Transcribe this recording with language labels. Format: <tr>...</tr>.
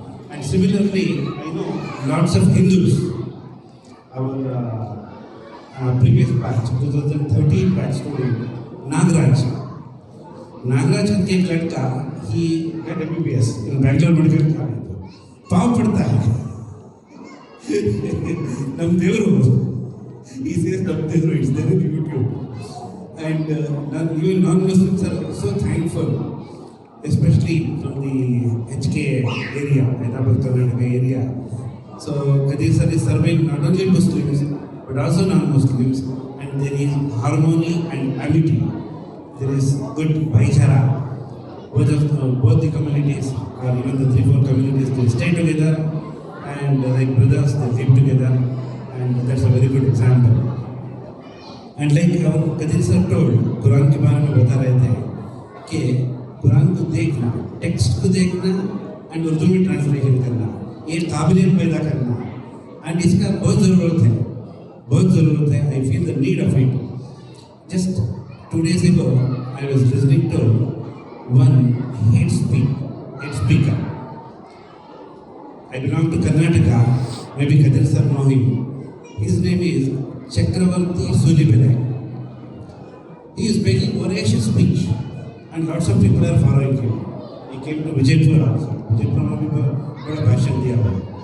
<en>And similarly, I know lots of Hindus. Our previous batch, 2013 batch student, Nagraj</en> <hi>करके एक लड़का,</hi> <en>he got MBBS in Bangalore Medical College.</en> <hi>पाव पड़ता है,</hi> <kn>नम देवरो,</kn> <en>he says नम देवरो, it's there in YouTube. And even non-Muslims are so thankful, especially from the HK area, Hyderabad, Karnataka area. So Kadir sir is serving not only Muslims but also non-Muslims, and there is harmony and amity. There is good bhaichara. Both the communities, or even the 3-4 communities, they stay together, and like brothers, they live together, and that's a very good example. And like our Kadir sir told,</en> <hi>Quran के बारे में बता रहे थे कि कुरान को देखना, text को देखना, and उर्दू में ट्रांसलेशन करना, ये काबिलियत पैदा करना, and इसका बहुत ज़रूरत है.</hi> <en>I feel the need of it. Just 2 days ago, I was listening to one hate speaker. I belong to Karnataka. Maybe Kadir sir know him. His name is Chakravarti Sulibele. He is making voracious speech, and lots of people are following him. He came to Vijaypur also.</en> <hi>Vijaypur में भी बड़ा भाषण दिया हुआ.</hi>